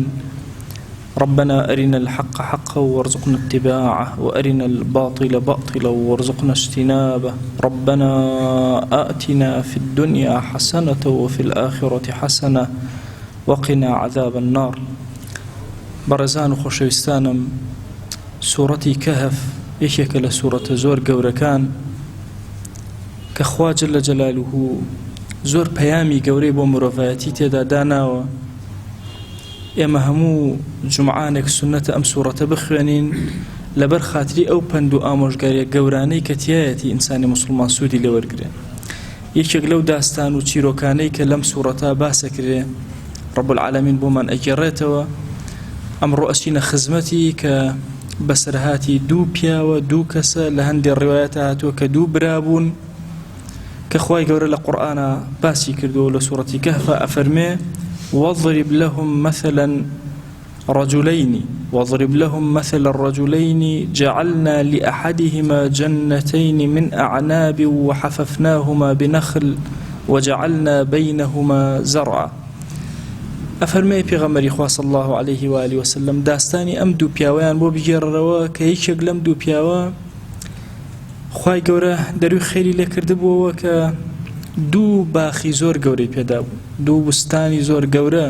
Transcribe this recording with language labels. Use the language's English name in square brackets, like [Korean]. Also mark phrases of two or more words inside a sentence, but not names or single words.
[Arabic] ربنا أرنا الحق حقا وارزقنا اتباعه وأرنا الباطل باطلا وارزقنا اجتنابه. ربنا آتنا في الدنيا حسنة وفي الآخرة حسنة وقنا عذاب النار. [Central Kurdish] برزان خوشويستانم سورة كهف یەکێکە لە سوورەتە زۆر گەورەکان کە خوا [Arabic] جەلە جەلالوهو [Central Kurdish] زۆر پەیامی گەورەی بۆ مرۆڤایەتی تێدا داناوە. ئێمە هەموو جومعانێک سونەتە ئەم سوورەتە بخوێنین لەبەر خاتری ئەو پند و ئامۆژگاریە گەورانەی کە تایەتی ئینسانی مسلمان سوودی لێوەرگرێ. یەکێک لەو داستان و چیرۆکانەی کە لەم سوورەتە باسەکرێ [Arabic] رب العالمین [Central Kurdish] بۆمان ئەگێڕێتەوە. ئەمڕۆ ئەچینە خزمەتی کە بەسەرهاتی دوو پیاوە دوو کەسە لە هەندێک ڕیوایەتە هاتووە کە دوو برابوون کە خوای گەورە لە قورئانە باسی کردووە لە سوورەتی کەهف ئەفەرمێ [Arabic] واضرب لهم مثلا مثل الرجلين جعلنا لأحدهما جنتين من أعناب وحففناهما بنخل وجعلنا بينهما زرعا. [Central Kurdish] ئەفەرمێ پێغەمبەری خوا [Arabic] صلی الله عليه و آله وسلم [Central Kurdish] داستانی ئەم دوو پیاوەیان بۆ بگێڕەوە کە یەکێک لەم دوو پیاوە خوای گەورە دەروی خێری لێ کردبووەوە کە دوو باخی زۆر گەورەی پێدا بوو، دوو بوستانی زۆر گەورە.